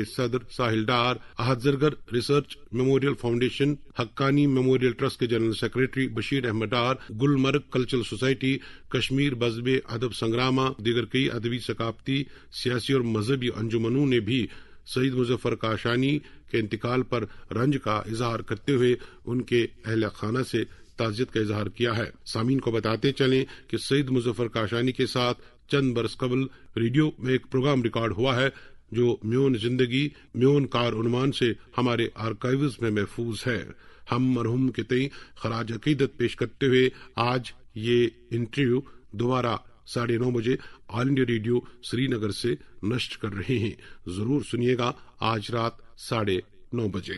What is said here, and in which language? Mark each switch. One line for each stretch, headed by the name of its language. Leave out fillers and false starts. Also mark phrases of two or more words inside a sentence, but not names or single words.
Urdu: صدر ساحل ڈار، احد زرگر ریسرچ میموریل فاؤنڈیشن حقانی میموریل ٹرسٹ کے جنرل سیکرٹری بشیر احمد ڈار، گلمرگ کلچرل سوسائٹی، کشمیر بزمِ ادب سنگرامہ، دیگر کئی ادبی ثقافتی سیاسی اور مذہبی انجمنوں نے بھی سعید مظفر کاشانی کے انتقال پر رنج کا اظہار کرتے ہوئے ان کے اہلِ خانہ سے تعزیت کا اظہار کیا ہے. سامعین کو بتاتے چلیں کہ سعید مظفر کاشانی کے ساتھ چند برس قبل ریڈیو میں ایک پروگرام ریکارڈ ہوا ہے جو میون زندگی میون کار عنوان سے ہمارے آرکائیوز میں محفوظ ہے. ہم مرحوم کے تئیں خراجِ عقیدت پیش کرتے ہوئے آج یہ انٹرویو دوبارہ 9:30 بجے آل انڈیا ریڈیو سرینگر سے نشر کر رہے ہیں. ضرور سنیے گا آج رات 9:30 بجے.